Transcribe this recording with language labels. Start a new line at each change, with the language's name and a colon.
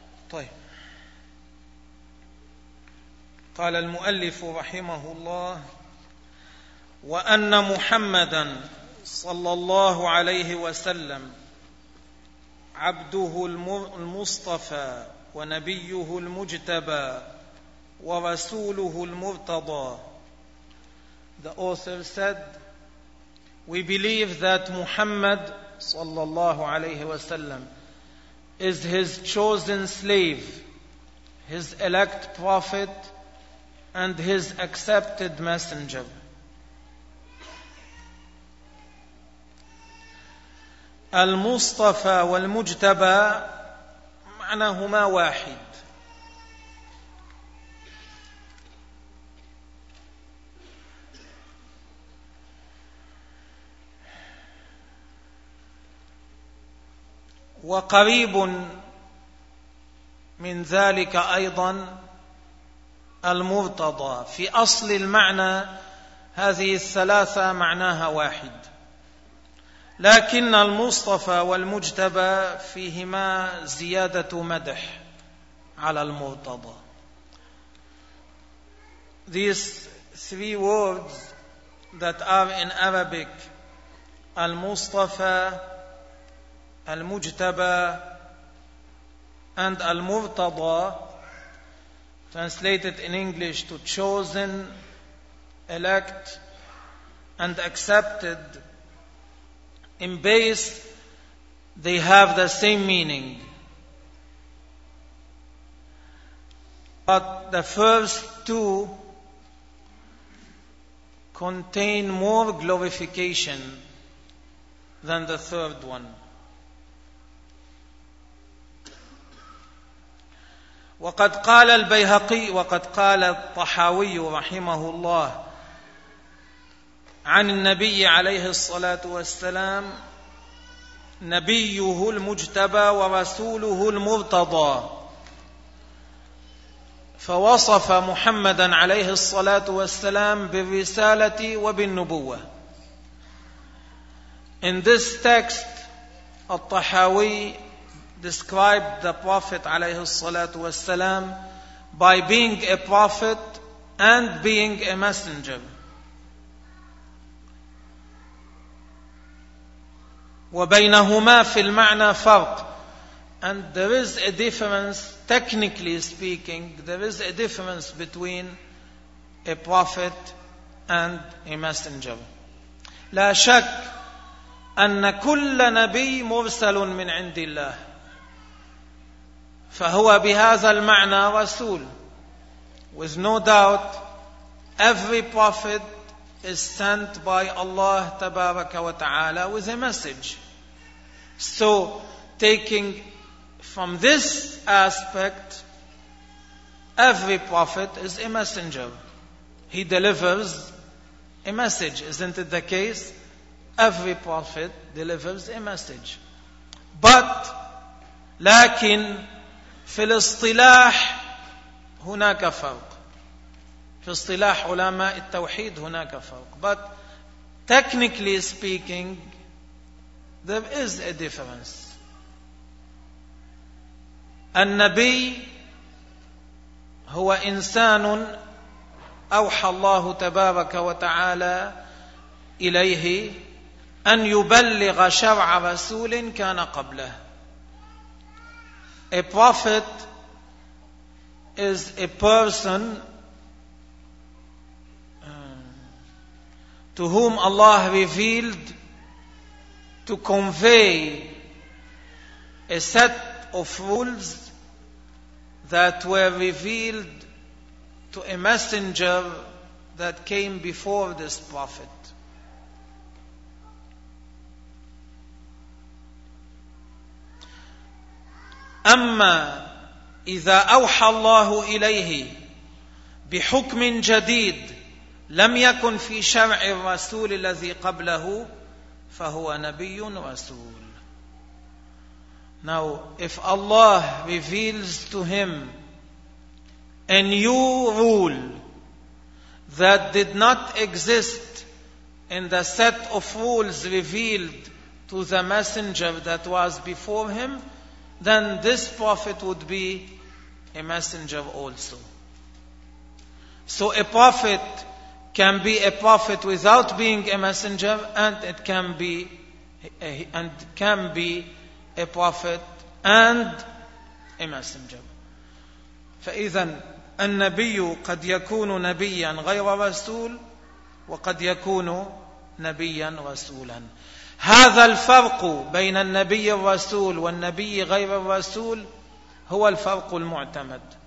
Arabic: طيب، قال المؤلف رحمه الله: وأن محمدًا صلى الله عليه وسلم عبده المصطفى ونبيه المجتبى ورسوله المرتضى.
English: The author said, we believe that Muhammad
Arabic: صلى الله عليه وسلم
English: is his chosen slave, his elect prophet, and his accepted messenger.
Arabic: المصطفى والمجتبى معناهما واحد، وقريب من ذلك أيضا المرتضى. في أصل المعنى هذه الثلاثة معناها واحد، لكن المصطفى والمجتبى فيهما زيادة مدح على المرتضى.
English: These three words that are in Arabic, المصطفى، المجتبى، and المرتضى، translated in English to chosen, elect, and accepted, in base, they have the same meaning. But the first two contain more glorification than the third one.
Arabic: وقد قال البيهقي، وقد قال الطحاوي رحمه الله عن النبي عليه الصلاة والسلام: نبيه المجتبى ورسوله المرتضى. فوصف محمدا عليه الصلاة والسلام بالرسالة وبالنبوة.
English: In this text, الطحاوي described the Prophet
Arabic: عليه الصلاة والسلام
English: by being a prophet and being a messenger.
Arabic: وبينهما في المعنى فرق.
English: And there is a difference, technically speaking, there is a difference between a prophet and a messenger.
Arabic: لا شك أن كل نبي مرسل من عند الله، فهو بهذا المعنى رسول.
English: With no doubt, every prophet is sent by Allah
Arabic: تبارك وتعالى
English: with a message. So, taking from this aspect, every prophet is a messenger. He delivers a message. Isn't it the case? Every prophet delivers a message. But
Arabic: لكن في الاصطلاح هناك فرق، في اصطلاح علماء التوحيد هناك فرق،
English: but technically speaking there is a difference.
Arabic: النبي هو إنسان أوحى الله تبارك وتعالى إليه أن يبلغ شرع رسول كان قبله.
English: A prophet is a person to whom Allah revealed to convey a set of rules that were revealed to a messenger that came before this prophet.
Arabic: أما إذا أوحى الله إليه بحكم جديد لم يكن في شرع الرسول الذي قبله فهو نبي رسول.
English: Now if Allah reveals to him a new rule that did not exist in the set of rules revealed to the messenger that was before him, then this prophet would be a messenger also. So a prophet can be a prophet without being a messenger, and it can be a prophet and a messenger.
Arabic: فإذا النبي قد يكون نبيا غير رسول وقد يكون نبيا رسولا. هذا الفرق بين النبي الرسول والنبي غير الرسول هو الفرق المعتمد.